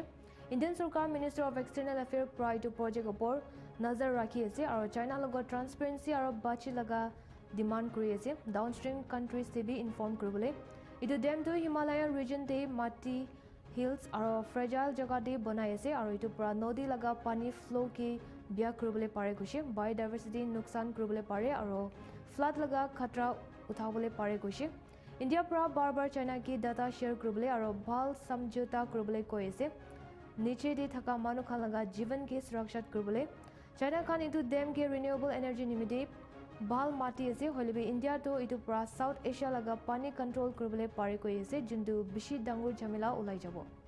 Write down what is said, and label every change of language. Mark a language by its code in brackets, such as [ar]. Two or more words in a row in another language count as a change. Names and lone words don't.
[nag] Indian Sarkar [en] Minister of External Affairs [nag] pra etu project opor nazar rakhi ase aru China laga transparency aru bachi laga demand kuri ase [en] downstream countries [nag] te bi inform kuribole. Etu dam tu [en] Himalayan region [nag] te mati hills aro fragile jaga de banai ase aro itu pura nodi laga pani flow ki bia kurubole pare kushi biodiversity nuksan kurubole pare aro flood laga khatra uthabole pare kushi India pura bar China ki [en] data share [nag] kurubole aro bhal samjhota kurubole koi ase niche de thaka manu khan laga jivan ki surakshat kurubole China khan itu dam ke [en] renewable energy [nag] nimide bhal mati ase holibe India to itu pura South Asia laga pani control kurubole pare koi ase jundu bishi dangur jhamela ulai jabo